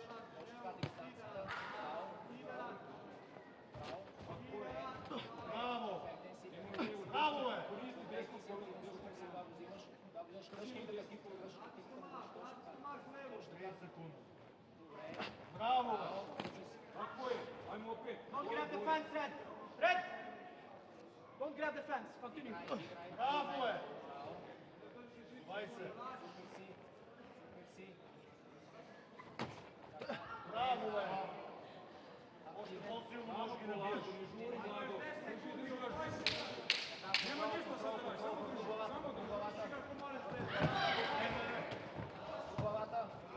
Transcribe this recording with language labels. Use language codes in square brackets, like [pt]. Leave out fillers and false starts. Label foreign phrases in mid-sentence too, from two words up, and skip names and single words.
[bg] Може това да дистанцията. Браво! Браво, бе! Това го взимаш. Това го взимаш кръжки и да ги полагаш. Браво, бе! [en] Don't grab the fence, Red! Red! Don't grab the fence. Continue. [bg] Bravo, е! Vai se! Bravo, е! Още по-силно може ги набиеш. Няма нищо, само до главата. До главата.